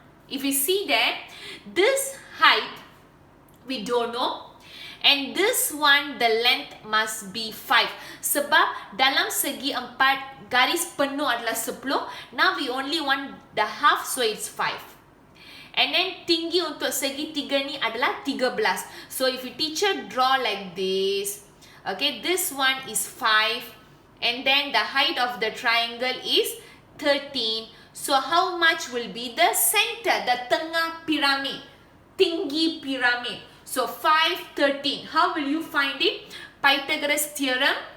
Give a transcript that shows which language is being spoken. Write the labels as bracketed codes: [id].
[en] If you see that, this height we don't know, and this one the length must be 5. [ms] Sebab dalam segi 4 garis penuh adalah 10. [en] Now we only want the half, so it's 5. And then [ms] tinggi untuk segi 3 ni adalah 13. [en] So if you teacher draw like this, okay, this one is 5, and then the height of the triangle is 13. So how much will be the center, the [ms] tengah piramid, tinggi piramid? [en] So 5, 13. How will you find it? Pythagoras Theorem.